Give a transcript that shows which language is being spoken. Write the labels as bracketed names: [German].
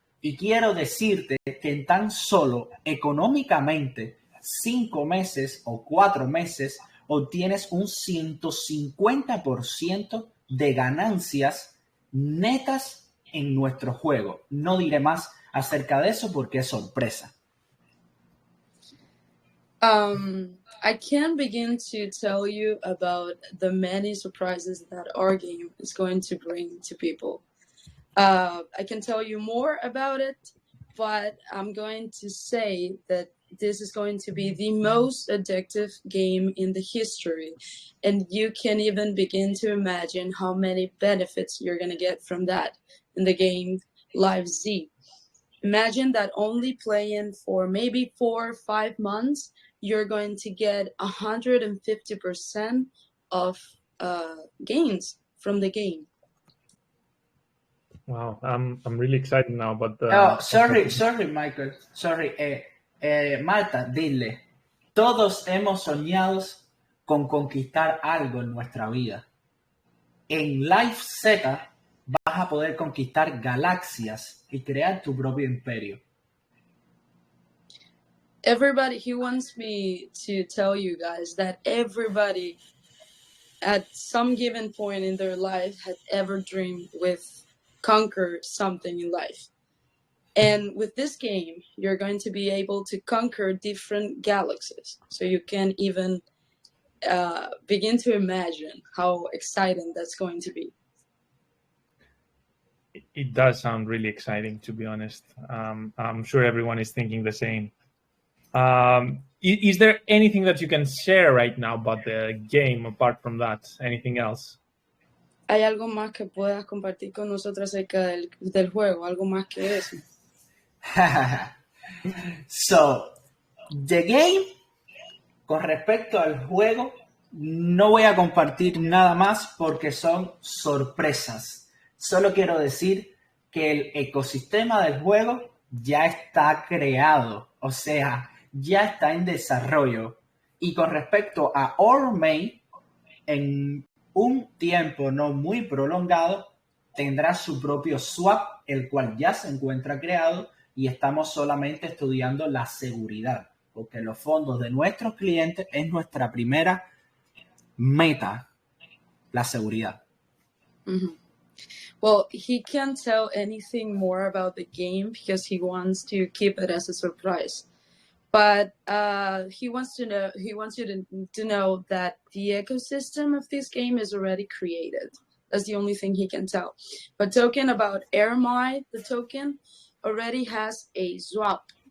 [Spanish] Y quiero decirte que en tan solo económicamente 5 meses o 4 meses obtienes un 150% de ganancias netas en nuestro juego. No diré más acerca de eso porque es sorpresa. [English] I can't begin to tell you about the many surprises that our game is going to bring to people. I can tell you more about it, but I'm going to say that this is going to be the most addictive game in the history. And you can even begin to imagine how many benefits you're going to get from that in the game Live Z. Imagine that only playing for maybe 4 or 5 months, you're going to get 150% of gains from the game. Wow, I'm really excited now. But sorry, Michael. Sorry, Marta, [Spanish] dile. Todos hemos soñado con conquistar algo en nuestra vida. En Life Z vas a poder conquistar galaxias y crear tu propio imperio. [English] Everybody, he wants me to tell you guys that everybody at some given point in their life had ever dreamed with conquer something in life. And with this game, you're going to be able to conquer different galaxies. So you can even begin to imagine how exciting that's going to be. It does sound really exciting, to be honest. I'm sure everyone is thinking the same. Is there anything that you can share right now about the game apart from that? Anything else? [Spanish] ¿Hay algo más que puedas compartir con nosotros acerca del juego? ¿Algo más que eso? [English] So, the game, [Spanish] con respecto al juego, no voy a compartir nada más porque son sorpresas. Solo quiero decir que el ecosistema del juego ya está creado, o sea, ya está en desarrollo. Y con respecto a ROI, en un tiempo no muy prolongado, tendrá su propio swap, el cual ya se encuentra creado y estamos solamente estudiando la seguridad, porque los fondos de nuestros clientes es nuestra primera meta, la seguridad. Mm-hmm. [English] Well, he can't tell anything more about the game because he wants to keep it as a surprise. But he wants you to know that the ecosystem of this game is already created. That's the only thing he can tell. But talking about RMI, the token already has a swap.